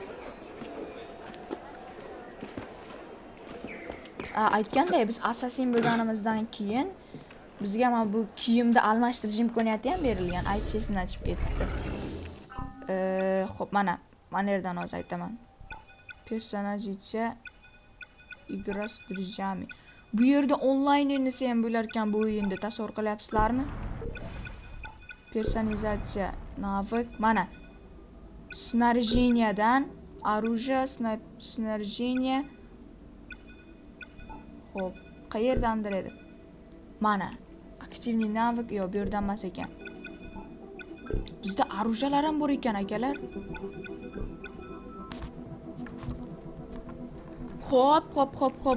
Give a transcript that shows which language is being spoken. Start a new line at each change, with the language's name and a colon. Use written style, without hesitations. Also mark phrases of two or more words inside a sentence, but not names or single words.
Uzbek: Aytganday, biz Assassin bo'lganimizdan keyin bizga mana bu kiyimni almashtirish imkoniyati ham berilgan. Aytish esimdan chiqib ketibdi. Xo'p, mana yerdan hozir aytaman.
Russian: Personajicha Игра с друзьями.
Uzbek: Bu yerda onlayn o'ynasa ham bo'lar ekan bu o'yinda, tasavvur qilyapsizlarmi? Personalizatsiya, навык, mana.
Russian: Снаряжениyadan оружие, снаряжение.
Uzbek: Xo'p, qayerdandir edi? Mana, aktivniy навык, yo'q, bu yerdan emas ekan. Bizda оружиялар ham bor ekan akalar. Xo'p.